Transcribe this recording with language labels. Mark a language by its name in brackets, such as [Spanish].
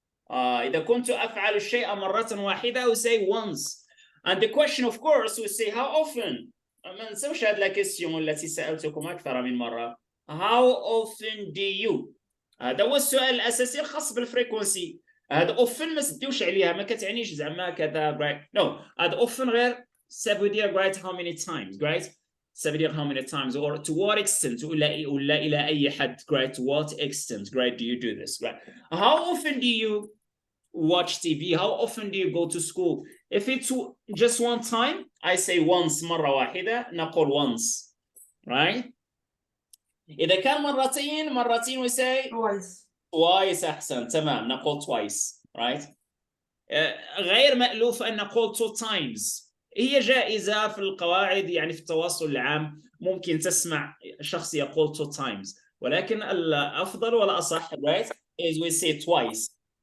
[Arabic] إذا كنت أفعل الشيء مرة واحدة, [English] we say once. And the question, of course, we say how often. [Arabic] ما نسويش هذه [French] la question [Arabic] التي سألتكم أكثر من مرة. [English] How often do you? [Arabic] هذا هو السؤال الأساسي الخاص بالفريكونسي. هذا often ما تديوش عليها، ما كتعنيش زعما كذا, [English] right? No, [Arabic] هذا [English] often [Arabic] غير [French] ça veut dire, [English] right, how many times, right? [French] Ça veut dire [English] how many times, or to what extent, [Arabic] ولا إلى أي حد, [English] right? To what extent, right, do you do this, right? How often do you watch TV? How often do you go to school? If it's just one time, I say once, [Arabic] مرة واحدة, نقول [English] once, right? [Arabic] إذا كان مرتين [English] we say twice. [Arabic] أحسن، تمام، نقول twice, [English] right? [Arabic] غير مألوف أن نقول 2 times. هي جائزة في القواعد، يعني في التواصل العام ممكن تسمع شخص يقول 2 times، ولكن الأفضل والأصح, [English] right, is we say twice.